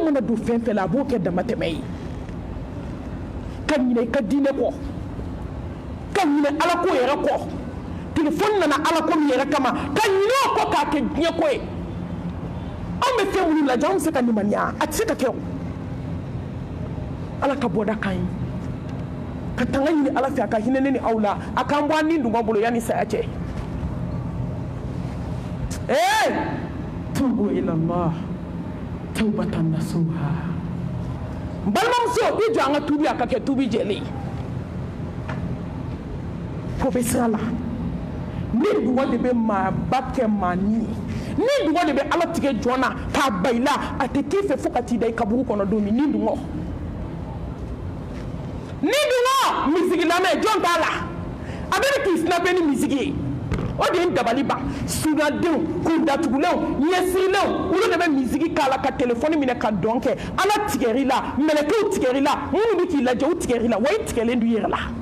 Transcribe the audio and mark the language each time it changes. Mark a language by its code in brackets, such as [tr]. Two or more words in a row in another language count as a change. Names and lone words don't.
[bm] mana don fɛn fɛn la a b'o kɛ damatɛmɛ ye ka ɲinɛ i ka diinɛ kɔ ka ɲinɛ ala ko yɛrɛ kɔ telefɔni nana ala ko min yɛrɛ kama ka ɲinɛ o kɔ k'a kɛ diɲɛ ko ye anw bɛ fɛn minnu lajɛ anw bɛ se ka limaniya a tɛ se ka kɛ o ala ka bɔda kan ye ka tanga ɲini ala fɛ a ka hinɛ ne ni aw la a k'an bɔ an ni dungɔ bolo yanni saya cɛ [ar] توبوا إلى الله توبة نصوحا [bm] n balimamuso i jɔ an ka tubi a ka kɛ tubi jɛlen ko bɛ sira la ni dungɔ de bɛ maaba kɛ maa ni ni dungɔ de bɛ ala tigɛ jɔn na k'a ba i la a tɛ k'i fɛ fo ka t'i da i kaburu kɔnɔ don min ni dungɔ musique lamɛn jɔn t'a la a bɛ k'i snapper ni musique ye o de ye n dabali ban sunadenw kun datugulenw ɲɛsirilenw olu de bɛ musique k'a la ka téléphone minɛ ka dɔn kɛ ala tigɛr'i la mɛlɛkɛw tigɛr'i la minnu bɛ k'i lajɛ u tigɛr'i la wa i tigɛlen don i yɛrɛ la